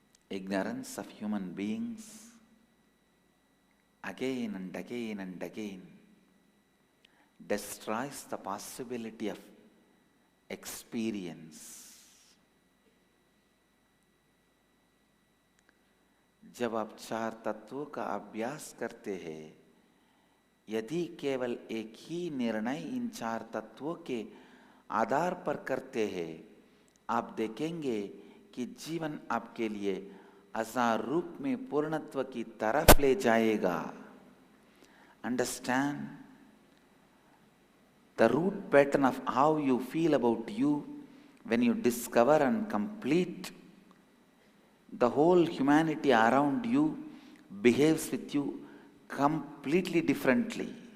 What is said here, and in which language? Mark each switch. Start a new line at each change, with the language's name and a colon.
English: Ignorance of human beings, again and again and again, destroys the possibility of experience.
Hindi: जब आप 4 तत्वों का अभ्यास करते हैं, यदि केवल एक ही निर्णय इन 4 तत्वों के आधार पर करते हैं, आप देखेंगे कि जीवन आपके लिए 1000 रूप में पूर्णत्व की तरफ ले जाएगा।
English: Understand the root pattern of how you feel about you when you discover and complete. The whole humanity around you behaves with you completely differently.